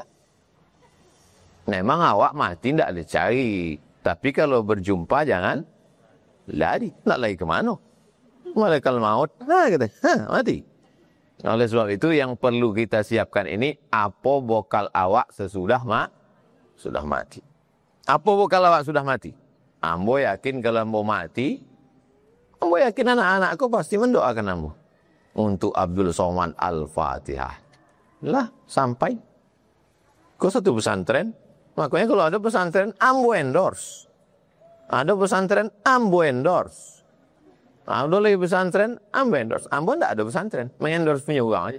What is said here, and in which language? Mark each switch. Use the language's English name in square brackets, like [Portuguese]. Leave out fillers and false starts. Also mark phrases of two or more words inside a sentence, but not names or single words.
[Indonesian] Memang awak mati tidak dicari. Tapi kalau berjumpa jangan lari. Nak lari ke mana? Malaikat maut. Mati. Oleh sebab itu yang perlu kita siapkan ini, apa bekal awak sesudah sudah mati. Apa bekal awak sudah mati? Ambo yakin kalau ambo mati, ambo yakin anak-anakku pasti mendoakan ambo. Untuk Abdul Somad Al-Fatihah. Lah, sampai. Kok satu pesantren? Makanya kalau ada pesantren, ambo endorse. Ada pesantren, ambo endorse. Ada lagi pesantren, ambo endorse. Ambo enggak ada pesantren, mengendorse punya uang aja.